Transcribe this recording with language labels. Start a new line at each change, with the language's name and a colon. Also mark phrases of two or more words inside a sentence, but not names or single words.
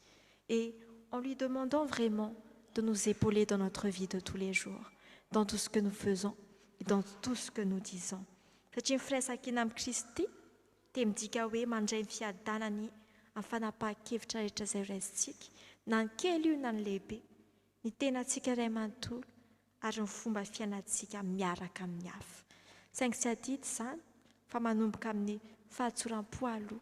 French: Et en lui demandant vraiment de nous épauler dans notre vie de tous les jours, dans tout ce que nous faisons et dans tout ce que nous disons.
Malagasy: Satria firaisan-kina amin'ny Kristy dia midika hoe mandray ny fiadanany amin'ny fanapahan-kevitra rehetra izay raisintsika, na ny kely io na ny lehibe, ny tenantsika iray manontolo ary ny fomba fiainantsika miaraka amin'ny hafa. Saingy tsy adidy izany fa manomboka amin'ny fahatsoram-po aloha.